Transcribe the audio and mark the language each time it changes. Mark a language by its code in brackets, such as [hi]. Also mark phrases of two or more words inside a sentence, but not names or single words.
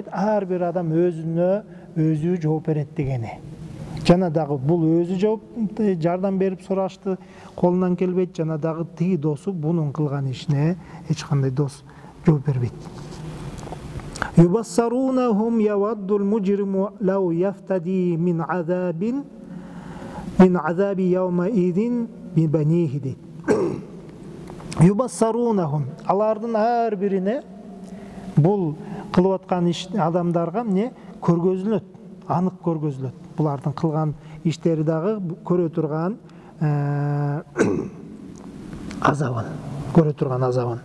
[ky] Ар бир адам өзүнө өзү жооп берет дегени. Жана дагы бул өзү жооп жардам берип сурашты, колунан келбейт. Жана дагы тиги досу бунун кылган ишине эч кандай дос жооп бербейт. [ar] يبصرونهم يود المجرم لو يفتدي من عذاب يومئذ ببنيه дейт. [ky] Юбассарунахум, алардын ар бирине бул кылып аткан иш адамдарга эмне көргөзүлөт, анык көргөзүлөт. Булардын кылган иштери дагы көрө турган азабын, көрө турган азабын.